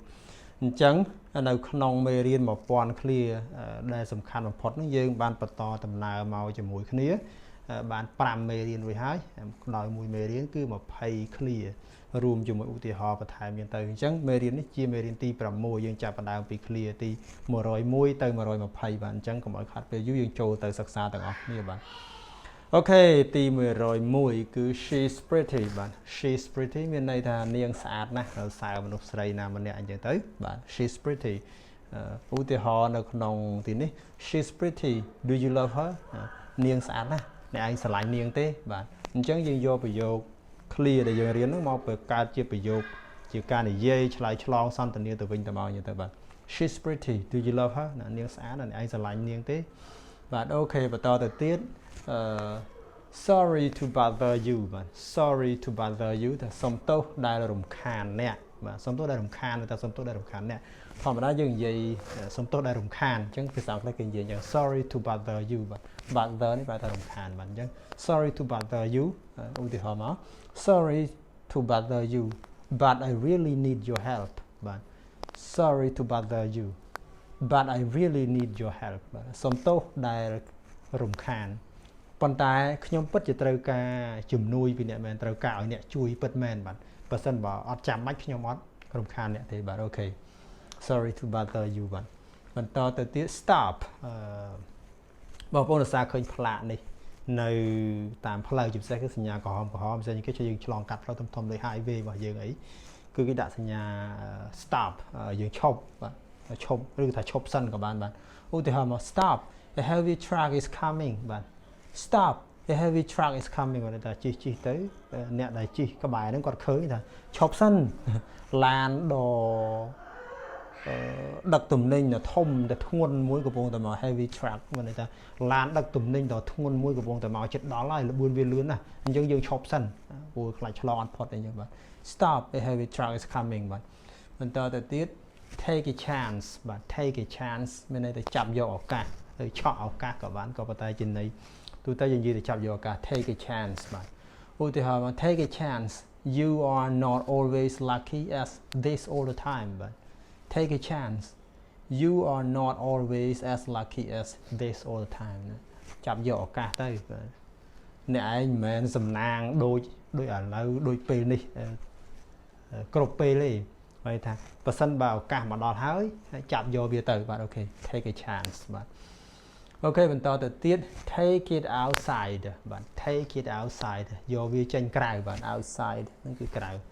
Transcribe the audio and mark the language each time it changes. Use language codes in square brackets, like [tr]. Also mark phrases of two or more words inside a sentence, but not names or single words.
[km] អញ្ចឹងនៅក្នុងមេរៀន1000 clear ដែលសំខាន់បំផុតនេះយើងបានបន្តដំណើរមកជាមួយគ្នាបាន5មេរៀនរួចហើយដោយមួយមេរៀនគឺ20 clear រួមជាមួយឧទាហរណ៍បន្ថែមយ៉ាងទៅ អញ្ចឹងមេរៀននេះជាមេរៀនទី6យើងចាប់ផ្ដើមពី clear ទី101ទៅ120បាទអញ្ចឹងកុំឲ្យខាត់ពេលយូរយើងចូលទៅសិក្សាទាំងអស់គ្នាបាទ អូខេទី101គឺ [en] she's pretty [km] បាទ [en] she's pretty [km] មានន័យថានាងស្អាតណាស់សើមនុស្សស្រីណាម្នាក់អញ្ចឹង ទៅបាទ [en] she's pretty [km] ឧទាហរណ៍នៅក្នុងទីនេះ [en] she's pretty do you love her [km] នាងស្អាតណាស់អ្នកឯងស្រឡាញ់នាងទេបាទអញ្ចឹងយើងយកប្រយោគ clear ដែលយើងរៀនហ្នឹងមកបង្កើតជាប្រយោគជាការនិយាយឆ្លើយឆ្លងសន្ទនាទៅវិញទៅមកអញ្ចឹងទៅបាទ [en] she's pretty do you love her [km] នាងស្អាតអ្នកឯងស្រឡាញ់នាងទេបាទអូខេបន្តទៅទៀត [en] sorry to bother you [km] បាទ [en] sorry to bother you [km] ថាសុំទោសដែលរំខានអ្នកបាទសុំទោសដែលរំខានតែសុំទោសដែលរំខានអ្នកធម្មតាយើងនិយាយសុំទោសដែលរំខានអញ្ចឹងភាសាអង់គ្លេសគេនិយាយយ៉ាង [en] sorry to bother you [km] បាទ bother នេះប្រែថារំខានបាទអ ញ្ចឹង [en] sorry to bother you [km] ឧទាហរណ៍មក [en] sorry to bother you but I really need your help [km] បាទ [en] sorry to bother you but I really need your help [km] បាទសុំទោសដែលរំខាន ប៉ុន្តែខ្ញុំពិតជាត្រូវការជំនួយពីអ្នកមែនត្រូវការឲ្យអ្នកជួយពិតមែនបាទបើសិនបើអត់ចាំបាច់ខ្ញុំអត់រំខា នអ្នកទេបាទអូខេ [en] sorry to bother you [km] បាទបន្តទៅទៀត stop បងប្អូនឧស្សាហ៍ឃើញផ្លាកនេះនៅតាមផ្លូ វជាពិសេសគឺសញ្ញាក្រហមផ្សេងគេជួយយើងឆ្លងកាត់ផ្លូវធំៗដូច highway របស់យើងអីគឺគេដាក់សញ្ញា stop យើងឈប់បាទឈប់ឬថាឈប់សិនក៏បានបាទឧទាហរណ៍មក [en] stop the heavy truck is coming [km] បាទ [en] stop the heavy truck is coming [km] គាត់ថាជិះទៅអ្នកដែលជិះក្បែរហ្នឹងគាត់ឃើញថាឈប់សិនឡាន ដឹកទំនិញដ៏ធំដ៏ធ្ងន់មួយកំពុងតែមក [en] heavy truck [km] មានន័យថាឡានដឹកទំនិញដ៏ធ្ងន់មួយកំពុងតែមកជិតដល់ហើយលបឿនវាលឿនណាស់អញ្ចឹងយើងឈប់សិនព្រោះខ្លាចឆ្លងអត់ផុតអីចឹងបាទ [en] stop the heavy truck is coming [km] បាទបន្តទៅទៀត [en] take a chance [km] បាទ [en] take a chance [km] មានន័យថាចាប់យកឱកាសទៅឆក់ឱកាសក៏បានក៏ប៉ុន្តែជាន័យទូទៅយើងនិយាយទៅ ចាប់យកឱកាស [en] take a chance [km] បាទឧទាហរណ៍មក [en] take a chance you are not always lucky as this all the time [km] បាទ take [en] a chance you are not always as lucky as this all the time [km] ចាប់យកឱកាសទៅអ្នកឯងមិនមែនសំណាងដូចឥឡូវដូចពេលនេះគ្រប់ពេលទេហើយថាបើសិនបើឱកាសមកដល់ហើយចាប់យកវាទៅបាទអូខេ [en] take a chance [km] បាទអូខេបន្តទៅទៀត [en] take it outside [km] បាទ [en] take it outside [km] យកវាចេញក្រៅបាទ outside ហ្នឹងគឺក្រៅ